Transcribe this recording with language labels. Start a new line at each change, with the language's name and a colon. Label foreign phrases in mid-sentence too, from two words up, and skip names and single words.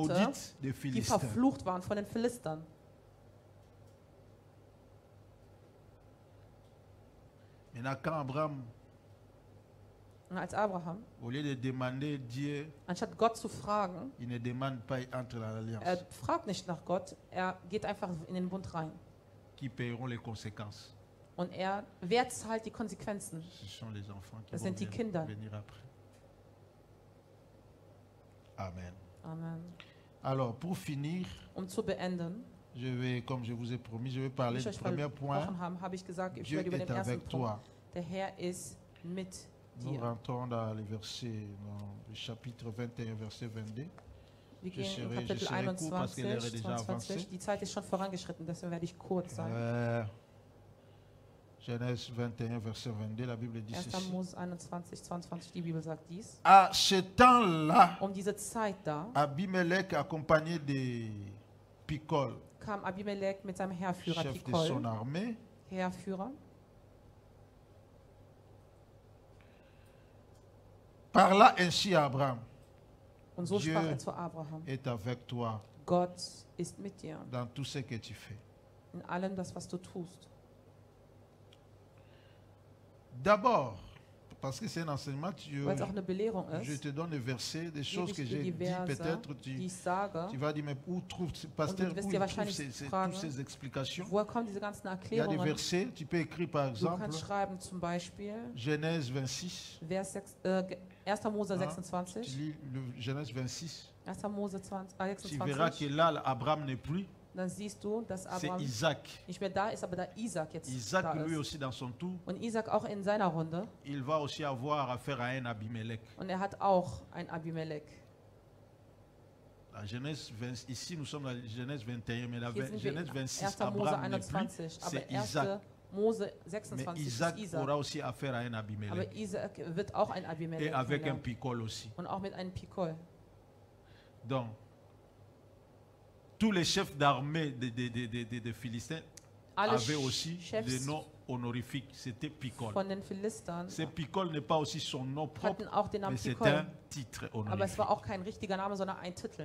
French: maudite des
German: die
French: Philistins.
German: verflucht waren von den Philistern.
French: Maintenant, quand Abraham,
German: Und als Abraham,
French: au lieu de demander Dieu,
German: anstatt Gott zu fragen,
French: il ne demande pas entre l'alliance.
German: fragt nicht nach Gott, er geht einfach in den Bund rein.
French: Qui paieront les conséquences?
German: Und wer zahlt die Konsequenzen?
French: Ce sont les enfants qui
German: Das
French: vont
German: sind die Kinder.
French: venir après. Amen.
German: Amen.
French: Alors, pour finir,
German: Zu beenden,
French: je vais, comme je vous ai promis, je vais parler
German: wie
French: du
German: ich euch
French: premier point.
German: versprochen habe, habe ich gesagt, ich
French: Dieu
German: werde über
French: est
German: den ersten
French: avec
German: Punkt.
French: toi.
German: Der Herr ist mit
French: Nous
German: dir.
French: rentrons dans les versets, dans le chapitre 21, verset 22.
German: Wir
French: Je
German: gehen in
French: serai- je
German: Kapitel
French: serai court parce que l'heure est
German: 21,
French: déjà
German: 22.
French: avancée.
German: Die Zeit ist schon vorangeschritten, deswegen werde ich kurz sein.
French: Genèse 21, verset 22, la Bible dit
German: 1.
French: ceci.
German: Mose 21, 22, die Bibel sagt dies.
French: À ce temps-là,
German: Diese Zeit da
French: Abimelech, accompagné de Picol,
German: kam Abimelech mit seinem Heerführer
French: chef de son
German: Pikol,
French: armée,
German: Heerführer,
French: parla ainsi à Abraham.
German: und so
French: Dieu
German: sprach zu Abraham:
French: est avec toi
German: Gott ist mit dir
French: dans tout ce que tu fais.
German: in allem das, was du tust.
French: D'abord, parce que c'est un enseignement,
German: Weil es auch eine Belehrung
French: je
German: ist,
French: te donne des versets, des
German: gebe
French: choses
German: ich
French: que
German: dir
French: j'ai
German: die
French: dit,
German: Verse,
French: peut-être
German: die
French: tu
German: ich sage.
French: vas dire, mais où trouve pasteur,
German: Und du wirst
French: où
German: dir
French: il trouve
German: wahrscheinlich fragen,
French: toutes ces explications?
German: Woher kommen diese ganzen
French: Il y a des
German: Erklärungen?
French: versets, tu peux écrire par
German: Du
French: exemple
German: kannst schreiben zum Beispiel
French: Genèse 26.
German: Vers 1. Mose
French: Tu
German: 26.
French: lis le Genèse 26.
German: 1. Mose 20,
French: Tu verras que
German: 26.
French: là, Abraham n'est plus,
German: Dann siehst du, dass
French: c'est
German: Abraham
French: Isaac.
German: nicht mehr da ist, aber da Isaac jetzt
French: Isaac,
German: da
French: lui
German: ist.
French: aussi, dans son tour,
German: Und Isaac auch in seiner Runde.
French: il va aussi avoir affaire à un Abimelech.
German: Und hat auch ein Abimelech.
French: La Genèse 20, ici, nous sommes dans la Genèse 21, mais la
German: Hier sind wir
French: Genèse
German: in
French: 26,
German: 1. Mose
French: Abraham n'est plus,
German: 21. Aber
French: c'est
German: 1.
French: Isaac.
German: Mose
French: Mais
German: 26
French: Isaac
German: ist Isaac.
French: aura aussi affaire à un
German: Aber
French: Abimelech.
German: Isaac wird auch ein
French: Et
German: Abimelech
French: avec un
German: kennenlernen.
French: Picol aussi.
German: Und auch mit einem Pikol.
French: Donc, tous les chefs d'armée des Philistins
German: Alle
French: avaient aussi des
German: Chefs
French: noms honorifiques. C'était Picol.
German: von den Philistern
French: Ce Picol n'est pas aussi son nom propre,
German: hatten auch den Namen
French: mais c'est
German: Pikol.
French: un titre
German: Aber es
French: honorifique.
German: war auch kein richtiger Name, sondern ein Titel.